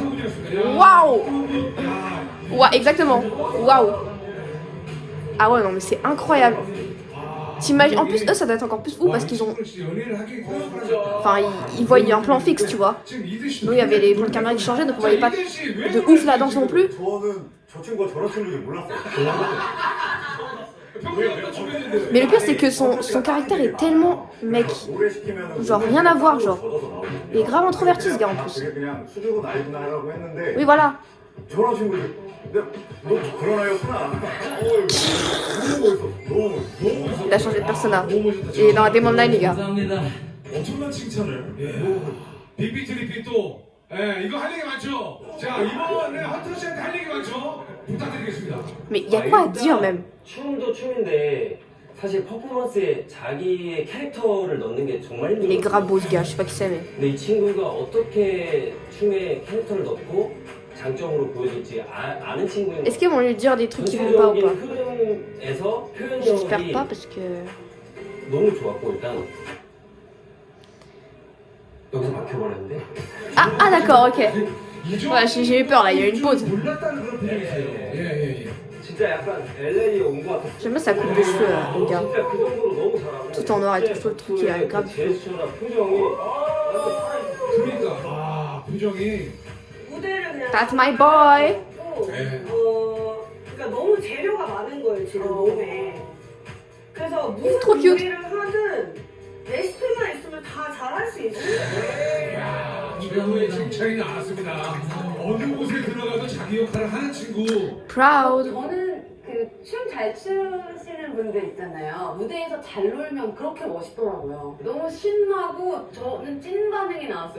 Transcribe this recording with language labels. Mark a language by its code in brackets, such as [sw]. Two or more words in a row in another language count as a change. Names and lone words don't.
[fr] Waouh! Ouais exactement. Waouh! Ah ouais non mais c'est incroyable. T'imagines, en plus eux ça doit être encore plus fou parce qu'ils ont... Enfin ils voyaient un plan fixe tu vois. Nous il y avait les plans de caméra qui changeaient donc on voyait pas de ouf la danse non plus. [ko] 저 친구가 저런 친구인지 몰랐어요. [fr] Mais le pire c'est que son caractère est tellement mec. [ko] 오래 시키면 [fr] Genre rien à voir genre. Il est grave introverti ce gars en plus. [ko] 그게 그냥 수줍은 아이구나 하려고 했는데 [fr] Oui voilà. [ko] 저런 친구들 너 그런 아이였구나. 너무 [fr] Il a changé de persona. Il est dans la Demon Line les gars. [ko] 엄청난 칭찬을. 빅비트 리핏 또. 예, 이거 할 얘기 많죠? 자, 이번에 헌터 씨한테 할 얘기 많죠? 부탁드리겠습니다. [fr] Mais il y a quoi à dire même? [ko] 춤도 춤인데 사실 퍼포먼스에 자기의 캐릭터를 넣는 게 정말 [fr] Il est [ko] 힘들어요. [fr] grave beau ce gars, je sais pas qui c'est mais. [ko] 근데 이 친구가 어떻게 춤에 캐릭터를 넣고 장점으로 보여줄지 아는 친구인 [fr] Est-ce qu'ils vont lui dire des trucs qui vont pas ou pas? [ko] 흐름에서 [fr] J'espère [ko] 표현력이 [fr] pas parce que... [ko] 너무 좋았고 일단 여기서 막혀버렸는데 [fr] Ah d'accord, ok. Ouais, j'ai eu peur là, il y a eu une pause. [ko] 몰랐다는 그런 표정이세요. 예. 진짜 약간 LA에 온 것 같았어. [fr] J'aime bien sa coupe de cheveux là, le gars. [ko] 진짜 그 정도로 너무 잘하고 [fr] Tout en noir et tout, je trouve le truc qui a grave. [ko] 제스처나 표정이 완전 살아있어. 그러니까, 표정이. 무대를 그냥 [en] That's my boy. [ko] 네. 그러니까 너무 재료가 많은 거예요 지금 몸에. 그래서 무슨 [fr] trop cute. [ko] 요리를 하든 레시피만 있으면 다 잘할 수 있어요. 이야, 최고의 칭찬이 나왔습니다. 어느 곳에 들어가도 자기 역할을 하는 친구. Proud. 저는 그 춤 잘 추시는 분들 있잖아요. 무대에서 잘 놀면 그렇게 멋있더라고요. 너무 신나고 저는 찐 반응이 나왔어요.